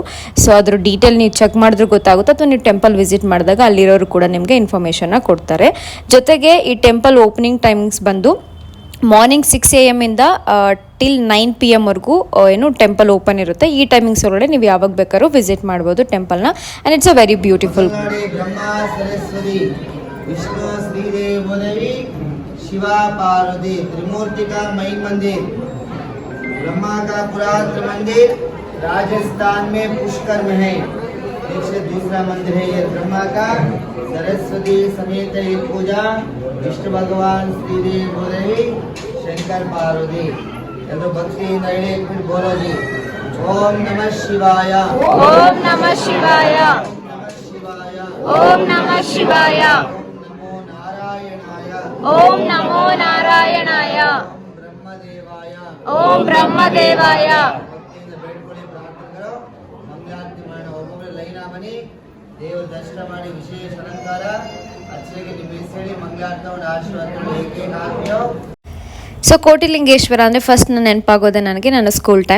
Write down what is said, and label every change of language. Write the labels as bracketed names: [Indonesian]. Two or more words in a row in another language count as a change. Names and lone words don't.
[Kannada] ಸೊ ಅದ್ರ ಡೀಟೇಲ್ ನೀವು ಚೆಕ್ ಮಾಡಿದ್ರು ಗೊತ್ತಾಗುತ್ತೆ, ಅಥವಾ ನೀವು [English] temple visit [Kannada] ಮಾಡಿದಾಗ ಅಲ್ಲಿರೋರು ಕೂಡ ನಿಮಗೆ ಇನ್ಫಾರ್ಮೇಷನ್ನ ಕೊಡ್ತಾರೆ. ಜೊತೆಗೆ ಈ [English] temple opening timings [Kannada] ಬಂದು [English] morning 6 AM [Kannada] ಇಂದ [English] till 9 PM [Kannada] ವರೆಗೂ ಏನು [English] temple open [Kannada] ಇರುತ್ತೆ. ಈ ಟೈಮಿಂಗ್ಸ್ ಒಳಗಡೆ ನೀವು ಯಾವಾಗ ಬೇಕಾದ್ರೂ ವಿಸಿಟ್ ಮಾಡ್ಬೋದು ಟೆಂಪಲ್ನ. [English] And it's a very beautiful. [Hindi] ಬ್ರಹ್ಮ ಸರಸ್ವತಿ ವಿಷ್ಣು श्रीदेवी शिवा पार्वती त्रिमूर्ति का मई मंदिर, ब्रह्मा का पुरातन मंदिर राजस्थान में पुष्कर में है। देखिए दूसरा मंदिर है ये ब्रह्मा का, सरस्वती समेत ये पूजा, विष्णु भगवान श्रीदेवी शंकर पार्वती। तो भक्ति नए फिर बोलो जी, [Sanskrit] ओम नमः शिवाय, ಓಂ ನಮಃ ಶಿವಾಯ, ओम नमः शिवाय, ಓಂ ನಮಃ ಶಿವಾಯ, ओम नमो नारायणाय, ಓಂ ನಾರಾಯಣಾಯ, ओम ब्रह्मदेवाय। ಓಂ ಬ್ರಹ್ಮದೇವಾಯ. [Kannada] ಭಕ್ತಿಯಿಂದ ಬೇಡ್ಕೊಳ್ಳಿ, ಪ್ರಾರ್ಥನೆ ಕರೋ, ಮಂಗಳಾರತಿ ಮಾಡೋಣ. ಒಬ್ಬೊಬ್ಬರು ಲೈನ್ ಬನ್ನಿ, ದೇವರ ದರ್ಶನ ಮಾಡಿ, ವಿಶೇಷ ಅಲಂಕಾರ ಅಚ್ಚರಿಗೆ ನಿಮ್ಮ ಹೆಸರು ಹೇಳಿ ಮಂಗಳಾರತಿ ಒಂದು ಆಶೀರ್ವಾದ ಏಕೆ ಹಾಕ್ಯೋ. ಸೊ ಕೋಟಿಲಿಂಗೇಶ್ವರ ಅಂದರೆ ಫಸ್ಟ್ ನಾನು ನೆನಪಾಗೋದೆ ನನಗೆ ನನ್ನ [English] school time.